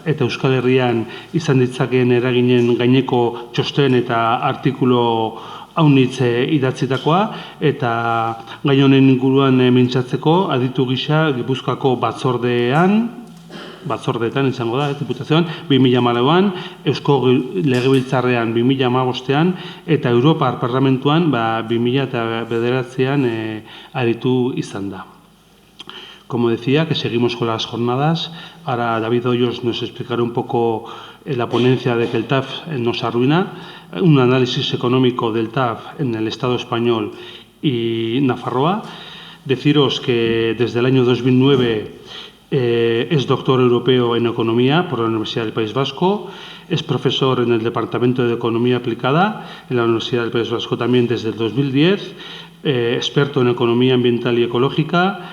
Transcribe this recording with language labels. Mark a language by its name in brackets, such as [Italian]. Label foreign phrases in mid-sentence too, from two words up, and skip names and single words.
[Basque] eta Euskal Herrian izan ditzakeen eraginen gaineko txosten eta artikulu haunitz idatzitakoa, eta gai honen inguruan mintzatzeko aditu gisa Gipuzkoako batzordeetan izango da, diputazioan, 2014an, Eusko Legebiltzarrean 2015an, eta Europar Parlamentuan 2009an aditu izan da. [Spanish] Como decía, que seguimos con las jornadas. Ahora David Oioz nos explicará un poco la ponencia de que el TAF nos arruina, un análisis económico del TAF en el Estado español y Nafarroa. Deciros que desde el año 2009 es doctor europeo en Economía por la Universidad del País Vasco, es profesor en el Departamento de Economía Aplicada en la Universidad del País Vasco también desde el 2010, experto en Economía Ambiental y Ecológica.